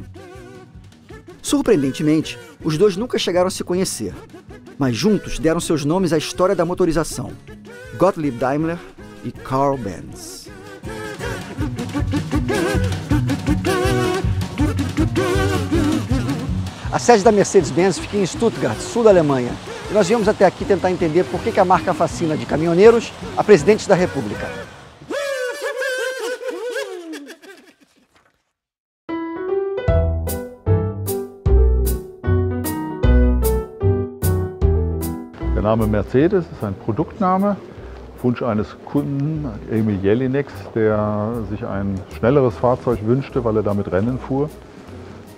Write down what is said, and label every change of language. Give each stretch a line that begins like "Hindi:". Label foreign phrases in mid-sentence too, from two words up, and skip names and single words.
Portuguese: Surpreendentemente, os dois nunca chegaram a se conhecer, mas juntos deram seus nomes à história da motorização: Gottlieb Daimler e Karl Benz. A sede da Mercedes-Benz fica em Stuttgart, sul da Alemanha. E nós viemos até aqui tentar entender por que a marca fascina de caminhoneiros a presidentes da República.
German: Der Name Mercedes ist ein Produktname, Wunsch eines Kunden, Emil Jelinek, der sich ein schnelleres Fahrzeug wünschte, weil er damit Rennen fuhr.